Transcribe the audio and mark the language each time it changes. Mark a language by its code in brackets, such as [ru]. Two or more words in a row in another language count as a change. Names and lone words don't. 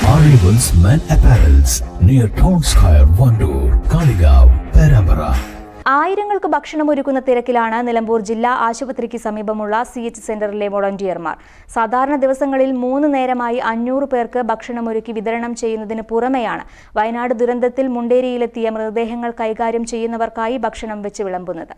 [en] Arrivals Men Apparels near Town Square, Vandoor, Kaligav, Perambara. [ml] ആയിരങ്ങൾക്ക് ഭക്ഷണമൊരുക്കുന്ന തിരക്കിലാണ് നിലമ്പൂർ ജില്ലാ ആശുപത്രിക്ക് സമീപമുള്ള CH സെന്ററിലെ വോളണ്ടിയർമാർ. സാധാരണ ദിവസങ്ങളിൽ 3 നേരമായി 500 പേർക്ക് ഭക്ഷണമൊരുക്കി വിതരണം ചെയ്യുന്നതിന് പുറമെയാണ് വയനാട് ദുരന്തത്തിൽ മുണ്ടേരിയിലെത്തിയ മൃതദേഹങ്ങൾ കൈകാര്യം ചെയ്യുന്നവർക്കായി ഭക്ഷണം വെച്ച് വിളമ്പുന്നത്.